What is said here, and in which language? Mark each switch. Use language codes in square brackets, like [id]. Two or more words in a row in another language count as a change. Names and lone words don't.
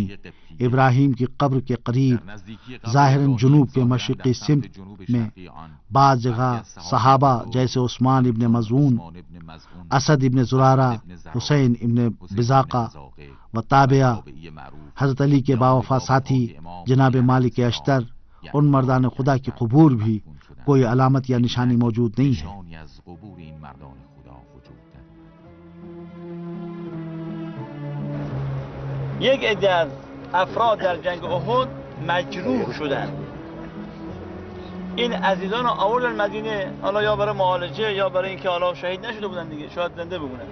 [ur] ابراہیم کی قبر کے قریب ظاہراً جنوب کے مشرقی سمت میں بعض جگہ صحابہ جیسے عثمان ابن مظعون، اسد ابن زرارہ، حسین ابن بزاقہ و تابعہ، حضرت علی کے باوفا ساتھی جناب مالک اشتر، ان مردان خدا کی قبور بھی کوئی علامت یا نشانی موجود نہیں ہے۔ [fa] یک عده از افراد در جنگ احد مجروح شدند. این عزیزان رو آوردن مدینه، حالا یا برای معالجه یا برای اینکه حالا شهید نشده بودن دیگه، شاید زنده بمونن.